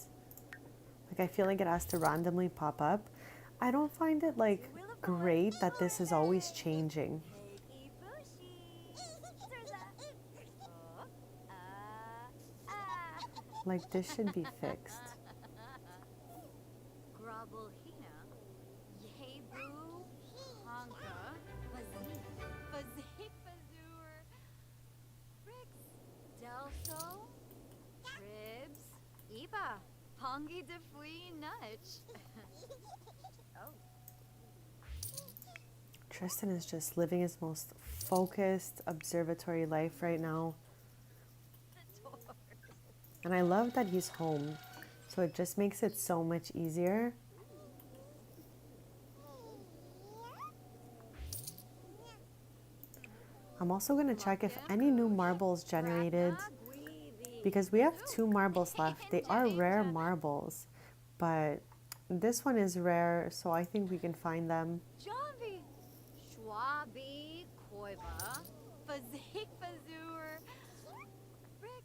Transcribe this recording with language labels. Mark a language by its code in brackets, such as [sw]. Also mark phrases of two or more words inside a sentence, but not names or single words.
[en] Like, I feel like it has to randomly pop up. I don't find it, like, great that this is always changing. Like, this should be fixed. Grabelhina. Yebu. Honka. Fazik. Fazur. Rix. Delso. Ribs. Iba. Pongi de Fui Nudge. Oh. Tristan is just living his most focused observatory life right now. And I love that he's home. So it just makes it so much easier. I'm also going to check if any new marbles generated, because we have 2 marbles left. They are rare marbles, but this one is rare, so I think we can find them. Javi. Schwabi. Koiba. Fazik Fazur. Rix.